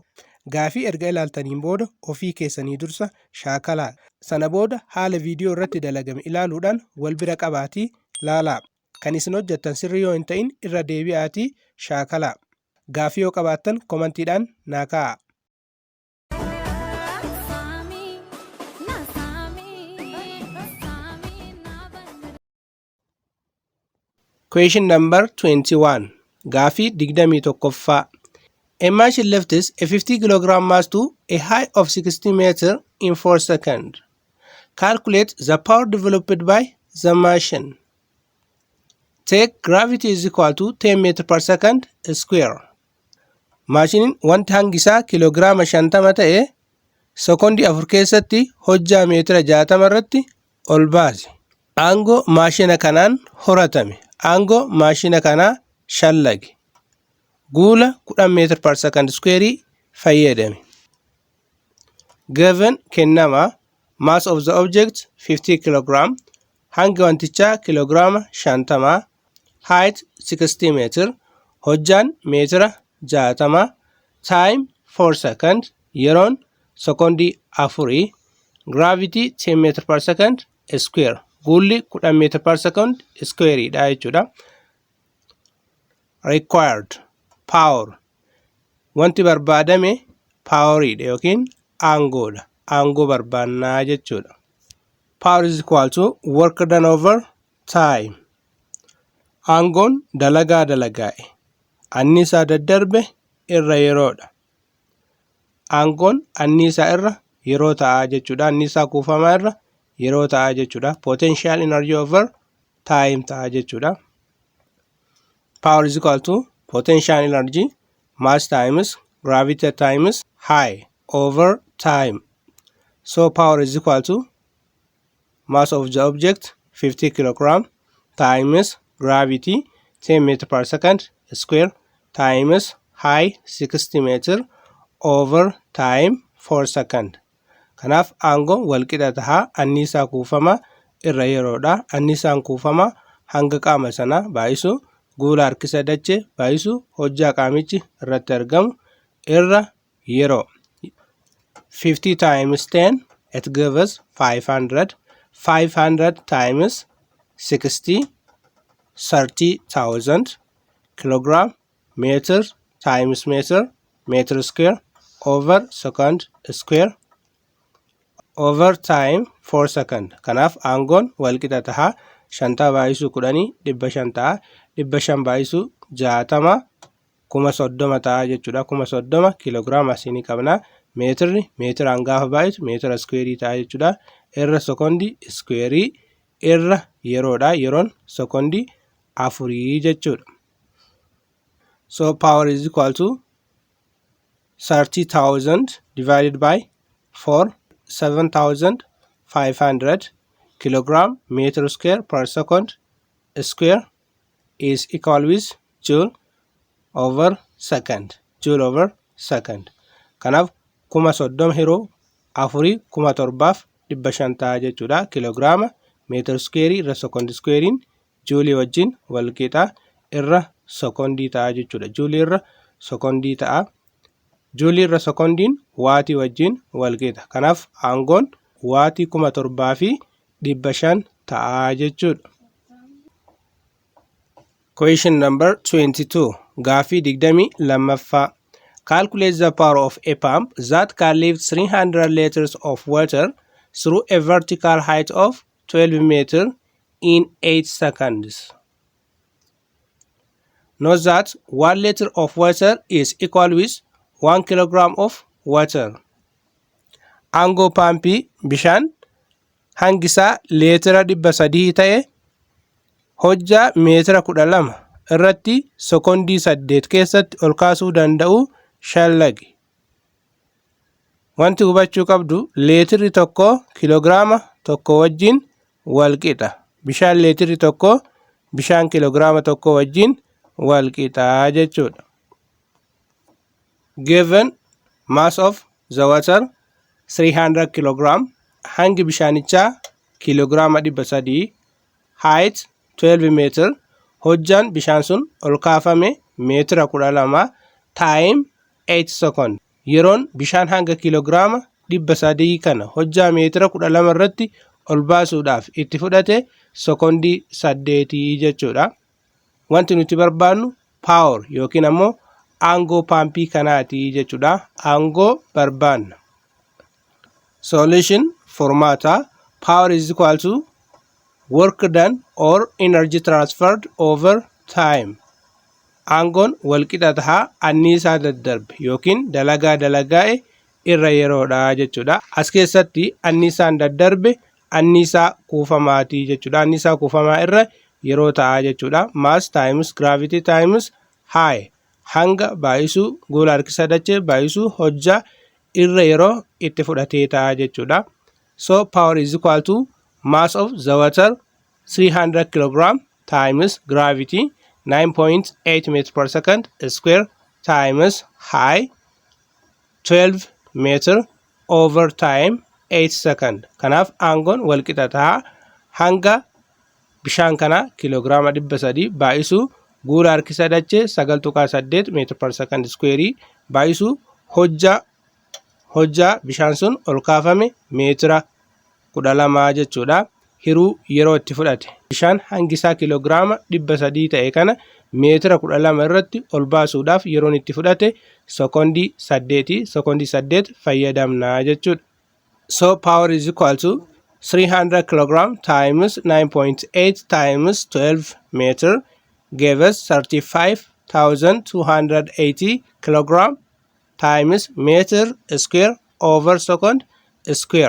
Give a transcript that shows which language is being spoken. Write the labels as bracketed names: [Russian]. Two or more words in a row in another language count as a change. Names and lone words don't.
[Oromo] Gaafii erga ilaaltaniin booda ofii keessanii dursa shaakalaa. Sana booda haala viidiyoo irratti dalagame ilaaluudhaan wal bira qabaatii laalaa. Kan isin hojjettan sirrii yoo hin ta'in irra deebi'aatii shaakalaa. Gaafii yoo qabaattan komantiidhaan naa kaa'aa. [English] Question number 21. [Oromo] Gaafii 21ffaa. [English] A machine lifts a 50 kg mass to a height of 60 meters in 4 seconds. Calculate the power developed by the machine. Take gravity is equal to 10 meters per second square. [Oromo] Maashiniin wanta hangisaa kiloogiraama 50 ta'e sekoondii 4 keessatti hojjaa meetira 60 irratti ol baase. Aangoo maashina kanaan horatame. Aangoo maashina kanaa shallage. Guula 10 meetira [English] per second square [Oromo] fayyadame. [English] Given kennama mass of the object 50 kg, [Oromo] hangi wantichaa kiloogiraama 50, [English] height 60 meter, [Oromo] hojjaan meetira 60, [English] time 4 second, [Oromo] yeroon sekoondii 4, [English] gravity 10 meter per second square. [Oromo] Guulli 10 [English] meter per second square [Oromo] dha jechuudha. [English] Required power. [Oromo] Wanti barbaadame power dha yookiin aangoodha. Aangoo barbaannaa jechuudha. [English] Power is equal to work done over time. [Oromo] Aangoon dalagaa dalagaa'e. Anniisaa daddarbe irra yeroodha. Aangoon anniisaa irra yeroo ta'aa jechuudha. Anniisaa kuufamaa irra yeroo ta'aa jechuudha. [English] Potential energy over time [Oromo] ta'aa jechuudha. [English] Power is equal to potential energy mass times gravity times height over time. So power is equal to mass of the object 50 kg times gravity 10 meter per second square times height 60 meter over time 4 second. [Oromo] Kanaaf aangoon walqixa tahaa anniisaa kuufamaa irra yeroodha. Anniisaan kuufamaa hanga qaama sanaa baay'isu guula harkisa dachee baay'isu hojjaa qaamichi irratti argamu irra yeroo. [English] 50 times 10 it gives 500. 500 times 60 30,000 kilogram meter times meter meter square over second square over time 4 second. [Oromo] Kanaaf aangoon walqixa tahaa 50 baay'isu 10 500 ta'a. 500 baay'isu 60 30,000 ta'a jechuudha. 30,000 kiloogiraama asinii qabna. Meetirri meetiraan gaafa baay'isu meetira square ta'a jechuudha. Irra sekoondii square irra yeroodha. Yeroon sekoondii 4 jechuudha. [English] So power is equal to 30,000 divided by 4, 7,500 kilogram meter square per second square is equal with joule over second. Joule over second. [Oromo] Kanaaf 30,000 yeroo 4 17,500 ta'a jechuudha. Kiloogiraama [English] meter square [Oromo] irra sekoondii squarein joulii wajjin walqixa irra sekoondii ta'a jechuudha. Joulii irra sekoondii ta'a. Joulii irra sekoondiin waatii wajjin walqixa. Kanaaf aangoon waatii 7,500 ta'a jechuudha. [English] Question number 22. [Oromo] Gaafii 22ffaa. [English] Calculate the power of a pump that can lift 300 liters of water through a vertical height of 12 meters in 8 seconds. Note that 1 liter of water is equal with 1 kilogram of water. [Oromo] Aangoo paampii bishaan hangisaa leetira 300 ta'e hojjaa meetira 12 irratti sekoondii 8 keessatti ol kaasuu danda'u shallage. Wanti hubachuu qabdu leetirri tokko kiloogiraama tokko wajjin walqixa. Bishaan leetirri tokko bishaan kiloogiraama tokko wajjin walqixa jechuudha. [English] Given Mass of the water 300 kilogram. [Oromo] Hangi bishaanichaa kiiloogiraama 300. [English] Height 12 meter. [Oromo] Hojjaan bishaan sun ol kaafame meetira 12. [English] Time 8 second. [Oromo] Yeroon bishaan hanga kiiloogiraama 300 kana hojjaa meetira 12 irratti ol baasuudhaaf itti fudhate sekondii 8 jechuudha. Wanti nuti barbaannu power yookiin ammoo aangoo paampii kanaati jechuudha. Aangoo barbaanna. Solution formaata. [English] Power is equal to work done or energy transferred over time. [Oromo] Aangoon walqixa tahaa anniisaa daddarbe yookiin dalagaa dalagaa'e irra yeroodha jechuudha. As keessatti anniisaan daddarbe anniisaa kuufamaatii jechuudha. Anniisaa kuufamaa irra yeroo ta'a jechuudha. [English] Mass times gravity times high. [Oromo] Hanga baay'isuu gola harkisa dachee baay'isuu hojjaa irra yeroo itti fudhatee ta'a jechuudha. [English] So power is equal to mass of the water 300 kilogram times gravity 9.8 meters per second square times high 12 meter over time 8 second. [Oromo] Kanaaf aangoon walqixa ta'a hanga bishaan kana kiiloogiraama 300 baay'isuu gola harkisa dachee 9.8 [English] meter per second square [Oromo] baay'isuu hojjaa bishaan sun ol kaafame meetira 12 jechuudha. Hiruu yeroo itti fudhate bishaan hangisaa kiiloogiraama 300 ta'e kana meetira 12 irratti ol baasuudhaaf yeroon itti fudhate sekondii 8. Sekondii 8 fayyadamna jechuudha. [English] So power is equal to 300 kilogram times 9.8 times 12 meter gave us 35,280 kilogram times meter square over second square.